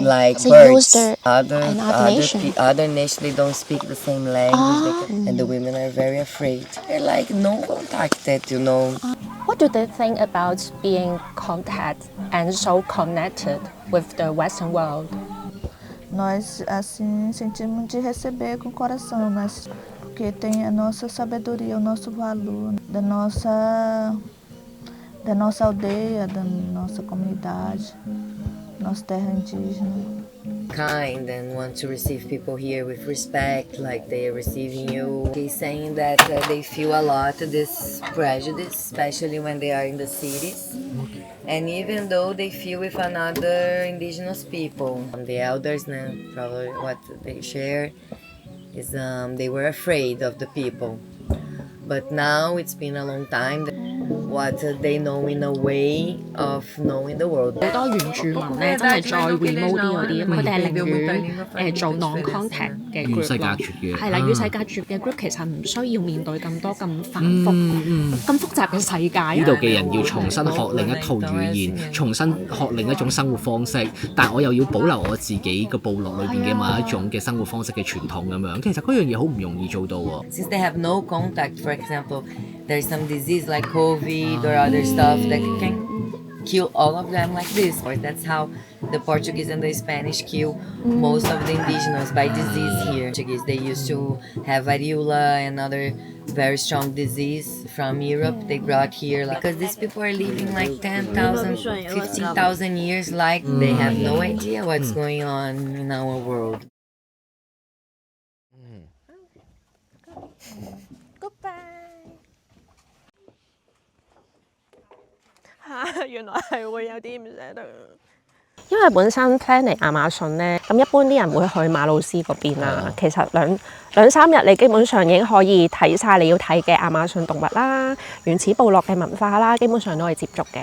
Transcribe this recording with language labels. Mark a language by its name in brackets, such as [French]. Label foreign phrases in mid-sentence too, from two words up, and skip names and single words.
[English] like So birds. use Other nation. nations they don't speak the same language. And the women are very afraid. They're like no contacted, you know. What do they think about being contacted and so connected with the Western world? [Portuguese] Nós, assim, sentimos de receber com o coração, porque tem a nossa sabedoria, o nosso valor, da nossa aldeia, da nossa comunidade, nossa terra indígena. [English] Kind and want to receive people here with respect, like they are receiving you. He's saying that they feel a lot this prejudice, especially when they are in the cities. And even though they feel with another indigenous people, the elders, probably what they share is they were afraid of the people. But now it's been a long time. What they know in a way of knowing the world. [Cantonese] 好多原住民咧，真係再 remote 啲嗰啲，佢哋係寧願做 non-contact 嘅 group 與世隔咯。絕嘅，係啦，與世隔絕嘅 group 其實唔需要面對咁多咁繁複、咁複雜嘅世界。呢度嘅人要重新學另一套語言，重新學另一種生活方式，但我又要保留我自己個部落裏邊嘅某一種嘅生活方式嘅傳統咁樣。其實嗰樣嘢好唔容易做到喎。 [English] Since they have no contact, for example, there's some disease like COVID or other stuff that can kill all of them like this. Or that's how the Portuguese and the Spanish kill most of the indigenous by disease here. Portuguese, they used to have variola and other very strong disease from Europe. They brought here because these people are living like 10,000, 15,000 years like they have no idea what's going on in our world. Goodbye. [Cantonese] 原來係會有啲唔捨得。因為本身 plan 嚟亞馬遜咧，咁一般啲人會去馬魯斯嗰邊啦。其實兩三日你基本上已經可以睇晒你要睇嘅亞馬遜動物啦、原始部落嘅文化啦，基本上都可以接觸嘅。